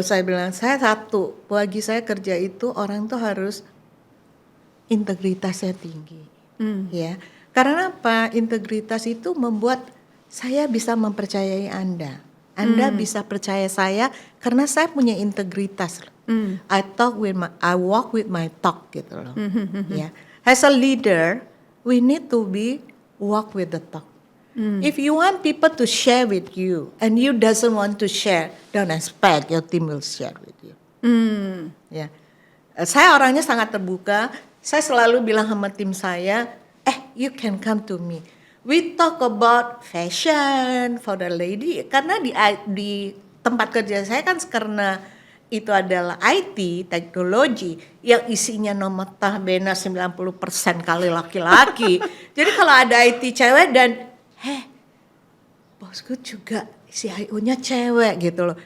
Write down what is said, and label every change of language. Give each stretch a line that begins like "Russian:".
Indonesian: Saya bilang, bagi saya kerja itu orang tuh harus integritasnya tinggi. Ya. Karena apa? Integritas itu membuat saya bisa mempercayai Anda. Anda bisa percaya saya karena saya punya integritas.
English: I walk with my talk gitu loh. Ya. As a leader, we need to walk with the talk. If you want people to share with you and you doesn't want to share, don't expect your team will share with you.
Indonesian: Ya. Saya orangnya sangat terbuka. Saya selalu bilang sama tim saya,
English: you can come to me. We talk about fashion for the lady.
Indonesian: Karena di tempat kerja saya kan karena itu adalah IT, teknologi, yang isinya nomor tahbena 90% kali laki-laki. Jadi kalau ada IT cewek dan bosku juga CIO-nya cewek gitu loh.